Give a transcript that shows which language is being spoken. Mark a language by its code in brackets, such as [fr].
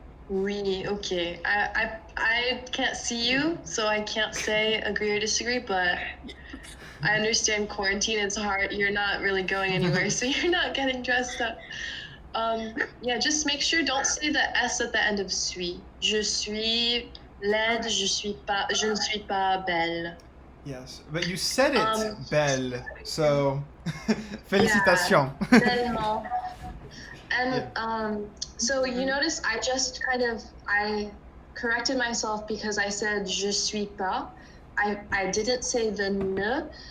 [fr] Oui, okay. [en] I can't see you, so I can't say agree or disagree, but I understand quarantine is hard. You're not really going anywhere, so you're not getting dressed up. Yeah, just make sure don't say the S at the end of suis. [fr] Je suis laide, je ne suis pas belle. [en] Yes, but you said it, belle. So, Yeah, [fr] félicitations. tellement. [en] And Yeah. so you notice I corrected myself because I said [fr] je suis pas. [en] I didn't say the ne.